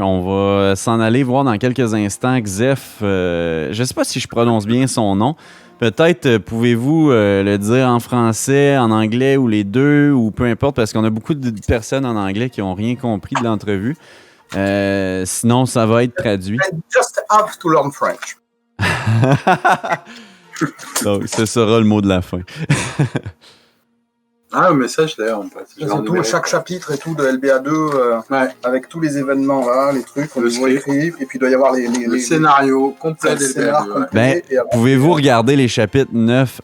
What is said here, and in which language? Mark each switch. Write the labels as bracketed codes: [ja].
[fr] On va s'en aller voir dans quelques instants Xef, je sais pas si je prononce bien son nom. Peut-être pouvez-vous le dire en français, en anglais ou les deux, ou peu importe, parce qu'on a beaucoup de personnes en anglais qui n'ont rien compris de l'entrevue. Sinon, ça va être traduit. [en] I just have to learn French. [fr] Donc, ce sera le mot de la fin. Ah, le message d'ailleurs, on passe. Tout, chaque chapitre et tout de LBA2, avec tous les événements, là, les trucs, on les écrit, et puis il doit y avoir le scénario complet de LBA2. Ben, pouvez-vous regarder les chapitres 9?